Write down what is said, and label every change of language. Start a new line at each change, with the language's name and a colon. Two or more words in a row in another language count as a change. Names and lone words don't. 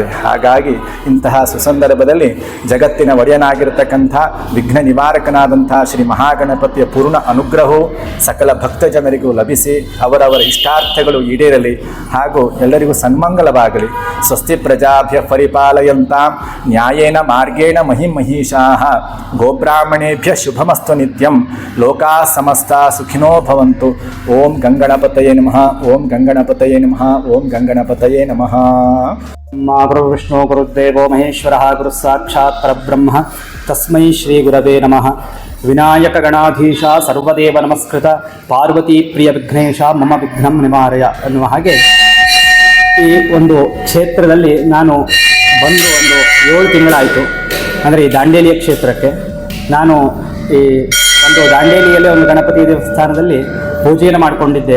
Kannada: ಹಾಗಾಗಿ ಇಂತಹ ಸುಸಂದರ್ಭದಲ್ಲಿ ಜಗತ್ತಿನ ಒಡೆಯನಾಗಿರ್ತಕ್ಕಂಥ ವಿಘ್ನ ನಿವಾರಕನಾದಂಥ ಶ್ರೀ ಮಹಾಗಣಪತಿಯ ಪೂರ್ಣ ಅನುಗ್ರಹವು ಸಕಲ ಭಕ್ತ ಜನರಿಗೂ ಲಭಿಸಿ ಅವರವರ ಇಷ್ಟಾರ್ಥಗಳು ಈಡೇರಲಿ ಹಾಗೂ ಎಲ್ಲರಿಗೂ ಸನ್ಮಂಗಲವಾಗಲಿ.
Sanskrit: ಸ್ವಸ್ತಿ ಪ್ರಜಾಭ್ಯ ಪರಿಪಾಲಯಂತಾಂ ನ್ಯಾಯೇನ ಮಾರ್ಗೇಣ ಮಹಿಮಹೀಷಾಃ ಗೋಬ್ರಾಹ್ಮಣೇಭ್ಯ ಶುಭಮಸ್ತು ನಿತ್ಯಂ ಲೋಕಾ ಸಮಸ್ತ ಸುಖಿನೋ ಭವಂತು. ಓಂ ಗಂಗಣಪತಯೇ ನಮಃ. ಓಂ ಗಂಗಣಪತಯೇ ನಮಃ. ಓಂ ಗಂಗಣಪತಯೇ ನಮಃ. ಗುರು ವಿಷ್ಣು ಗುರುದೇವೋ ಮಹೇಶ್ವರ ಗುರು ಸಾಕ್ಷಾತ್ ಪರಬ್ರಹ್ಮ ತಸ್ಮೈ ಶ್ರೀ ಗುರವೇ ನಮಃ. ವಿನಾಯಕ ಗಣಾಧೀಶ ಸರ್ವದೇವ ನಮಸ್ಕೃತ ಪಾರ್ವತಿ ಪ್ರಿಯ ವಿಘ್ನೇಶ ಮಮ ವಿಘ್ನಂ ನಿವಾರಯ
Kannada: ಅನ್ನುವ ಹಾಗೆ ಈ ಒಂದು ಕ್ಷೇತ್ರದಲ್ಲಿ ನಾನು ಬಂದು ಒಂದು 7 ತಿಂಗಳಾಯಿತು. ಅಂದರೆ ಈ ದಾಂಡೇಲಿಯ ಕ್ಷೇತ್ರಕ್ಕೆ ನಾನು ಈ ಒಂದು ದಾಂಡೇಲಿಯಲ್ಲಿ ಒಂದು ಗಣಪತಿ ದೇವಸ್ಥಾನದಲ್ಲಿ ಪೂಜೆಯನ್ನು ಮಾಡಿಕೊಂಡಿದ್ದೇನೆ.